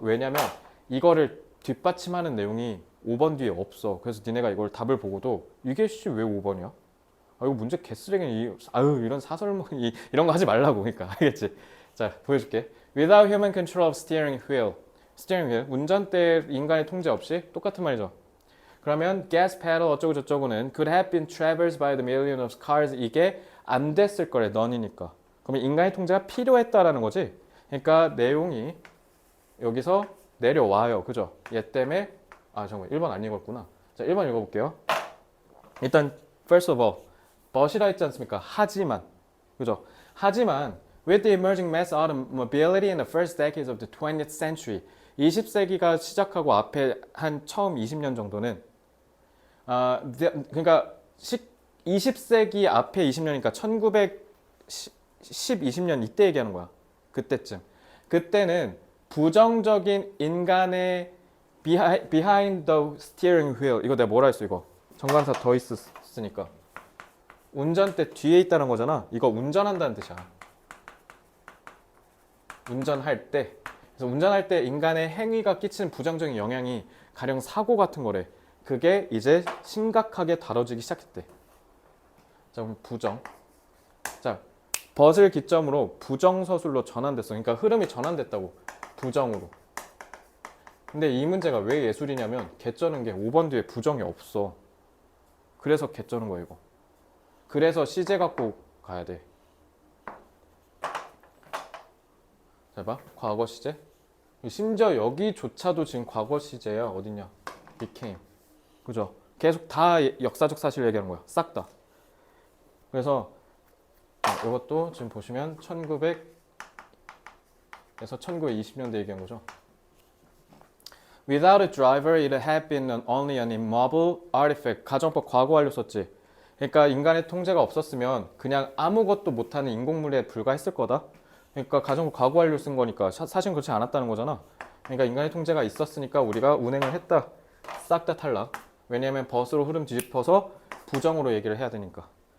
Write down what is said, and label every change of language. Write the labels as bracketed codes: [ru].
[ko] 왜냐면 이거를 뒷받침하는 내용이 5번 뒤에 없어. 그래서 니네가 이걸 답을 보고도 이게 씨 왜 5번이야? 아, 이거 문제 개쓰레기네. 아유, 이런 사설몽이 이런 거 하지 말라고. 그러니까 알겠지? 자, 보여줄게. [en] Without human control of steering wheel. [ko] 스티어링 휠, 운전대 인간의 통제 없이 똑같은 말이죠. 그러면 [en] gas pedal [ko] 어쩌고 저쩌고는 [en] could have been traversed by the millions of cars. [ko] 이게 안 됐을 거래. 넌이니까. 그러면 인간의 통제가 필요했다라는 거지. 그러니까 내용이 여기서 내려와요. 그죠? 얘 때문에 잠깐만 1번 안 읽었구나. 자, 1번 읽어볼게요. 일단 [en] first of all but [ko] 이라 했지 않습니까? 하지만. 그죠? 하지만 [en] with the emerging mass automobility in the first decades of the 20th century [ko] 20세기가 시작하고 앞에 한 처음 20년 정도는 그러니까 20세기 앞에 20년이니까 1910, 20년 이때 얘기하는 거야. 그때쯤. 그때는 부정적인 인간의 [en] behind the steering wheel. [ko] 이거 내가 뭐라 했어 이거. 정관사 더 있으니까. 운전대 뒤에 있다는 거잖아. 이거 운전한다는 뜻이야. 운전할 때. 그래서 운전할 때 인간의 행위가 끼치는 부정적인 영향이 가령 사고 같은 거래. 그게 이제 심각하게 다뤄지기 시작했대. 자, 그럼 부정. 자, 벗을 기점으로 부정서술로 전환됐어. 그러니까 흐름이 전환됐다고. 부정으로. 근데 이 문제가 왜 예술이냐면 개쩌는 게 5번 뒤에 부정이 없어. 그래서 개쩌는 거야 이거. 그래서 시제 갖고 가야 돼. 잘 봐. 과거 시제. 심지어 여기조차도 지금 과거 시제야. 어딨냐. became. 그죠? 계속 다 역사적 사실을 얘기하는 거야. 싹 다. 그래서 이것도 지금 보시면 1900에서 1920년대 얘기한 거죠. [en] Without a driver, it had been only an immobile artifact. [ko] 가정법 과거 완료 썼지. 그러니까 인간의 통제가 없었으면 그냥 아무것도 못하는 인공물에 불과했을 거다. 그러니까 가정법 과거 완료 쓴 거니까 사실은 그렇지 않았다는 거잖아. 그러니까 인간의 통제가 있었으니까 우리가 운행을 했다. 싹 다 탈락. 왜냐하면 벗으로 흐름 뒤집어서 부정으로 얘기를 해야 되니까.